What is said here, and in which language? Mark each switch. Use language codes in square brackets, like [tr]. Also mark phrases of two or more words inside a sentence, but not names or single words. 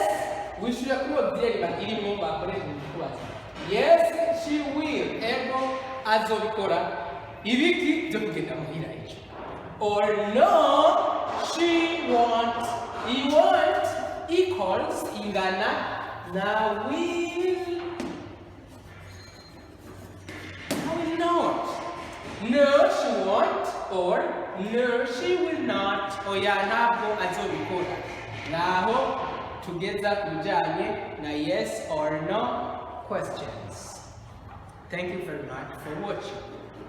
[en] We should have auxiliary but [rn] irimo bakoresha mu kubaza. [en] Yes, she will. [rn] Ego azobikora. Ibiki byo kugenda muhira ejo. [en] Or no, she won't. He won't equals [rn] ingana na [en] will not. No, she won't or no, she will not. [rn] Oya ntabwo azobikora. Naho tugeza kujanye na [en] yes or no questions. Thank you very much for watching.